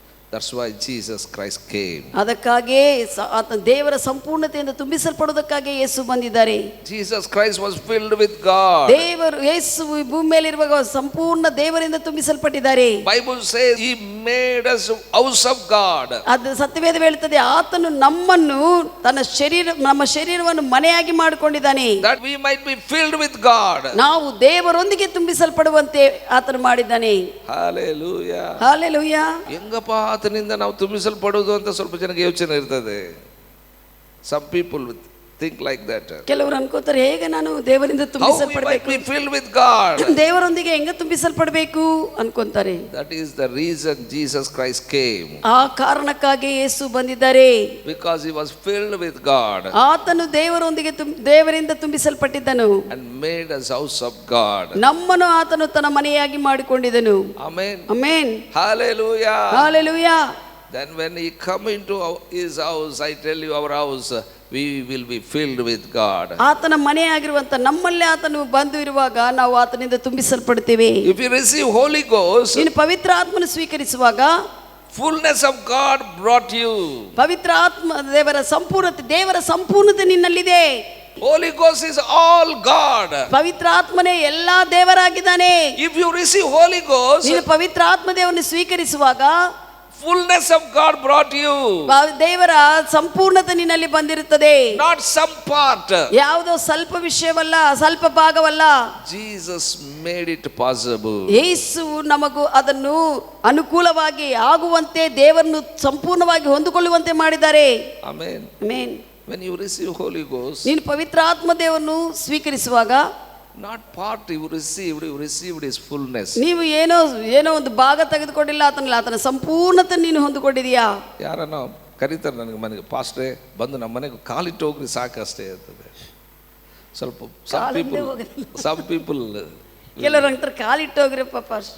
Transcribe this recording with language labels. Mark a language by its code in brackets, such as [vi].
[en] That's why Jesus Christ came. [kn] ಅದಕ್ಕಾಗಿ ದೇವರ ಸಂಪೂರ್ಣತೆಯಿಂದ ತುಂಬಿಸಲ್ಪಡುವುದಕ್ಕಾಗಿ ಯೇಸು ಬಂದಿದ್ದಾರೆ. [en] Jesus Christ was filled with God. [kn] ದೇವರು ಯೇಸು ಭೂಮಿ ಮೇಲೆ ಇರುವಾಗ ಸಂಪೂರ್ಣ ದೇವರಿಂದ ತುಂಬಿಸಲ್ಪಟ್ಟಿದ್ದಾರೆ. [en] Bible says he made us house of God. [kn] ಅದು ಸತ್ಯವೇದ ಹೇಳುತ್ತದೆ ಆತನು ನಮ್ಮನ್ನು ನಮ್ಮ ಶರೀರವನ್ನು ಮನೆಯಾಗಿ ಮಾಡಿಕೊಂಡಿದ್ದಾನೆ. [en] That we might be filled with God. [kn] ನಾವು ದೇವರೊಂದಿಗೆ ತುಂಬಿಸಲ್ಪಡುವಂತೆ ಆತನು ಮಾಡಿದ್ದಾನೆ. [en] Hallelujah. Hallelujah. [kn] ಹೆಂಗಪ್ಪ ಆತನಿಂದ ನಾವು ತುಂಬಿಸಲ್ಪಡುವುದು ಅಂತ ಸ್ವಲ್ಪ ಜನಕ್ಕೆ ಯೋಚನೆ ಇರ್ತದೆ. [en] Some people think like that. [kn] ಕೆಲವರು ಅನ್ಕೋತಾರೆ ಹೇಗೆ ನಾನು ದೇವರಿಂದ ತುಂಬಿಸಲ್ಪಡಬೇಕು, [en] filled with God. [kn] ದೇವರೊಂದಿಗೆ ಹೆಂಗೆ ತುಂಬಿಸಲ್ಪಡಬೇಕು ಅನ್ಕೊಂತಾರೆ. [en] That is the reason Jesus Christ came. [kn] ಆ ಕಾರಣಕ್ಕಾಗಿ ಯೇಸು ಬಂದಿದ್ದಾರೆ. [en] Because he was filled with God. [kn] ಆತನು ದೇವರೊಂದಿಗೆ ದೇವರಿಂದ ತುಂಬಿಸಲ್ಪಟ್ಟಿದ್ದನು. [en] And made us house of God. [kn] ನಮ್ಮನ್ನು ಆತನು ತನ್ನ ಮನೆಯಾಗಿ ಮಾಡಿಕೊಂಡಿದ್ದನು. [en] Amen. Amen. Hallelujah. Hallelujah. Then when he come into his house, I tell you, our house, we will be filled with God. [kn] ಆತನ ಮನೆಯಾಗಿರುವಂತ ನಮ್ಮಲ್ಲೇ ಆತನು ಬಂದು ಇರುವಾಗ ನಾವು ಆತನಿಂದ ತುಂಬಿಸಲ್ಪಡ್ತೇವೆ. [en] If you receive Holy Ghost, [kn] ನೀನು ಪವಿತ್ರ ಆತ್ಮನ ಸ್ವೀಕರಿಸುವಾಗ [en] fullness of God brought you. [kn] ಪವಿತ್ರ ಆತ್ಮ ದೇವರ ಸಂಪೂರ್ಣತೆ ನಿನ್ನಲ್ಲಿದೆ. [en] Holy Ghost is all God. [kn] ಪವಿತ್ರ ಆತ್ಮನೇ ಎಲ್ಲಾ ದೇವರಾಗಿದ್ದಾನೆ. [en] If you receive Holy Ghost, [kn] ನೀನು ಪವಿತ್ರ ಆತ್ಮ ದೇವರನ್ನು ಸ್ವೀಕರಿಸುವಾಗ [en] fullness of God brought you. [kn] ದೇವರ ಸಂಪೂರ್ಣತೆ ನಿನ್ನಲ್ಲಿ ಬಂದಿರುತ್ತದೆ. [en] Not some part. [kn] ಯಾವುದೋ ಸ್ವಲ್ಪ ವಿಷಯವಲ್ಲ, ಸ್ವಲ್ಪ ಭಾಗವಲ್ಲ. [en] Jesus made it possible. [kn] ಯೇಸು ನಮಗೂ ಅದನ್ನು ಅನುಕೂಲವಾಗಿ ಆಗುವಂತೆ ದೇವರನ್ನು ಸಂಪೂರ್ಣವಾಗಿ ಹೊಂದಿಕೊಳ್ಳುವಂತೆ ಮಾಡಿದ್ದಾರೆ. [en] Amen. [kn] Amen. [en] When you receive Holy Ghost, [kn] ನೀನು ಪವಿತ್ರ ಆತ್ಮ ದೇವರನ್ನು ಸ್ವೀಕರಿಸುವಾಗ [en] not part you received his fullness. [kn] ನೀವು ಏನೋ ಒಂದು ಭಾಗ ತೆಗೆದುಕೊಂಡಿಲ್ಲ, ಆತನ ಸಂಪೂರ್ಣತೆ ನೀನು ಹೊಂದಿಕೊಂಡಿದೀಯಾ. ಯಾರನ್ನೋ ಕರೀತಾರೆ ನನಗೆ ಮನೆಗೆ, ಪಾಸ್ಟ್ರೇ ಬಂದು ನಮ್ಮ ಮನೆಗೆ ಕಾಲಿಟ್ಟು ಹೋಗ್ರಿ ಸಾಕಷ್ಟೇ ಇರ್ತದೆ. ಸ್ವಲ್ಪ [en] some people [kn] ಕೆಲವರು ಅಂತಾರೆ ಕಾಲಿಟ್ಟು ಹೋಗ್ರಪ್ಪ ಪಾಸ್ಟ್.